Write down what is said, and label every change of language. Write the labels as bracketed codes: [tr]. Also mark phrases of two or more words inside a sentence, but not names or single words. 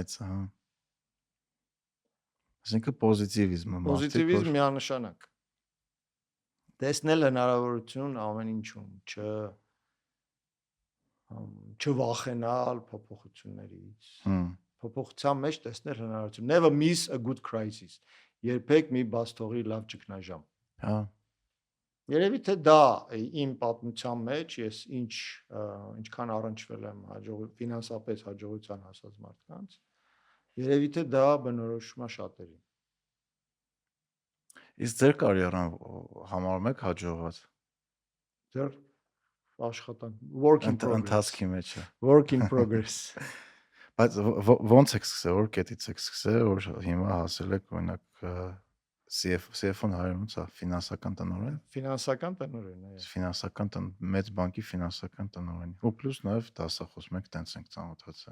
[hy] Մեծ է, հա։ Այսինքն պոզիտիվիզմը, պոզիտիվիզմ միանշանակ։ Տեսնել հնարավորություն ամեն ինչում, չվախենալ փոփոխություններից։ Փոփոխության մեջ տեսնել հնարավորություն։ [en] Never miss a good crisis։ [hy] Երբեք մի բաց թողի լավ ճգնաժամ։ Հա։ Երևի թե դա իմ պատմության մեջ ես ինչքան առնչվել եմ ֆինանսապես հաջողության հասած մարդկանց, երևի թե դա բնորոշում է շատերին։ Իսկ ձեր կարիերան համարում եք հաջողված։ Ձեր աշխատանք, [en] work in progress, [hy] ընթացքի մեջ է։ [en] work in progress։ [hy] Բայց ո՞նց եք սկսել, որ կետից եք սկսել, որ հիմա հասել եք օրինակ CFO-ն հայերենից է ֆինանսական տնօրեն, Ֆինանսական տնօրեն է։ ֆինանսական մեծ բանկի ֆինանսական տնօրեն։ Ու պլյուս նաև դասախոս մենք տենց ենք ծանոթացել։